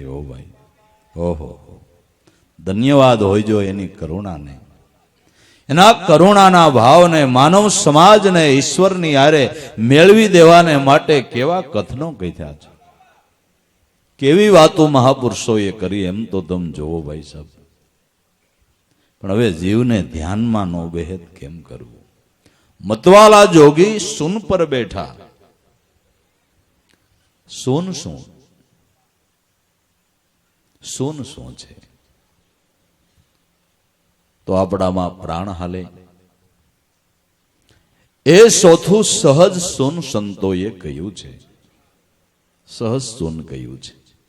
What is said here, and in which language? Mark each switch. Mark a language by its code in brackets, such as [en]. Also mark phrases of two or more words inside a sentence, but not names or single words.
[gu] હો ભાઈ, ઓહો ધન્યવાદ હોય જો એની કરુણાને, એના કરુણાના ભાવને, માનવ સમાજને ઈશ્વરની હારે મેળવી દેવાને માટે કેવા કથનો કહ્યા છે, કેવી વાતો મહાપુરુષોએ કરી એમ તો તમે જોવો ભાઈ સાહેબ. પણ હવે જીવને ધ્યાનમાં નો બેહેદ કેમ કરવું. [hi] मतवाला जोगी सुन पर बैठा. [gu] सोन શું? સોન શું છે? તો આપણામાં પ્રાણ હાલે એ ચોથું સહજ સોન સંતોએ કહ્યું છે. સહજ સોન કહ્યું છે.